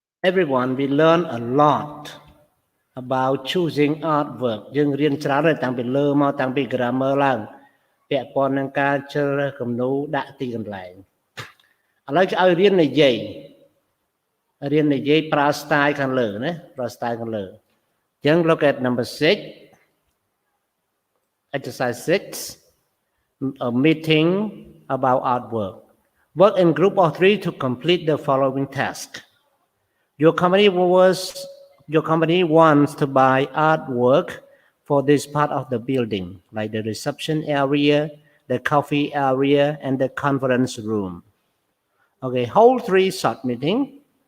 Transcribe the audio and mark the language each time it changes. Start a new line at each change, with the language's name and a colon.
English: Everyone, we learn a lot about choosing artwork.
Khmer: យើងរៀនច្រើនតាំងពីលើមកតាំងពី grammar ឡើងពាក់ព័ន្ធនឹងការជ្រើសរើសគំនូរដាក់ទីកន្លែងឥឡូវគេឲ្យរៀននិយាយប្រើ style ខាងលើណាប្រើ style ខាងលើអញ្ចឹង
English: look at number 6 exercise 6 a meeting about artwork. Work in group of 3 to complete the following task. Your company wants to buy artwork for this part of the building, like the reception area, the coffee area, and the conference room. Okay, hold 3 short meeting